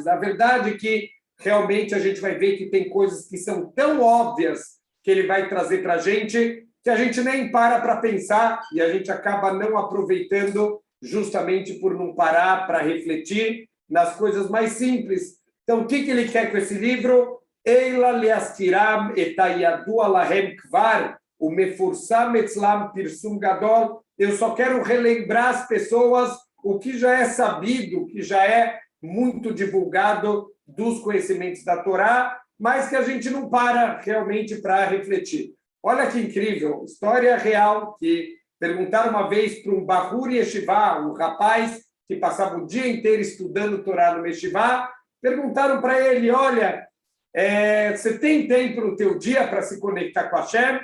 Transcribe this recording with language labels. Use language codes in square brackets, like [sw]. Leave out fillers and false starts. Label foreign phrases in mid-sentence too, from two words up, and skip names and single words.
[pt] A verdade é que realmente a gente vai ver que tem coisas que são tão óbvias que ele vai trazer para a gente que a gente nem para pensar e a gente acaba não aproveitando justamente por não parar para refletir nas coisas mais simples. Então, o que ele quer com esse livro? [he] אלא להזכירם את הידוע אצלם כבר או המפורסם אצלם פרסום גדול. [pt] Eu só quero relembrar as pessoas o que já é sabido, que já é muito divulgado dos conhecimentos da Torá, mas que a gente não para realmente para refletir. Olha que incrível, história real, que perguntaram uma vez para um [he] בחור ישיבה, [pt] um rapaz que passava o dia inteiro estudando Torá no Yeshivá, perguntaram para ele, olha, você tem tempo no teu dia para se conectar com a Hashem?